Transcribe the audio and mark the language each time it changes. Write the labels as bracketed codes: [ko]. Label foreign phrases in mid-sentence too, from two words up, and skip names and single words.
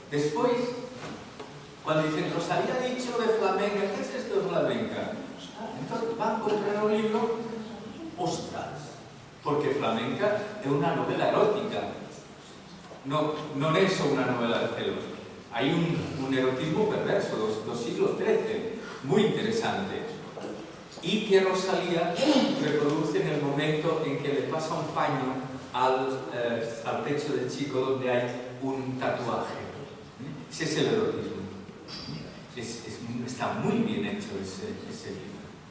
[gl] Despois, cando [es] dicen Rosalía ha dicho de flamenca, que es esto de flamenca? [gl] Entón, van comprar o libro, ostras, porque flamenca é unha novela erótica, non é só unha novela de celos. Hai un erotismo perverso do siglo XIII, [es] muy interesante, y que Rosalía reproduce en el momento en que le pasa un paño al pecho del chico donde hay un tatuaje. Ese es el erotismo. Está muy bien hecho ese libro.